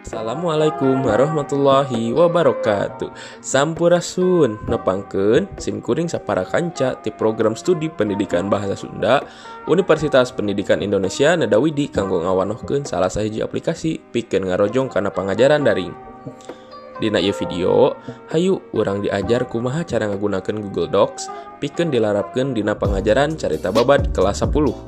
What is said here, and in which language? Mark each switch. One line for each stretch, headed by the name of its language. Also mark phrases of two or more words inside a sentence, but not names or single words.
Arabic: السلام عليكم ورحمة الله وبركاته.
Sundanese: Sampurasun nepangkeun simkuring sapara kanca ti
Indonesian: program studi pendidikan bahasa
Sundanese: Sunda Universitas Pendidikan Indonesia Nedawidi kanggo ngawanohkeun salah sahiji aplikasi pikeun ngarojong kana pangajaran daring. Dina ieu video, hayu urang diajar kumaha cara ngagunakeun Google Docs pikeun dilarapkeun dina pangajaran carita babad kelas 10.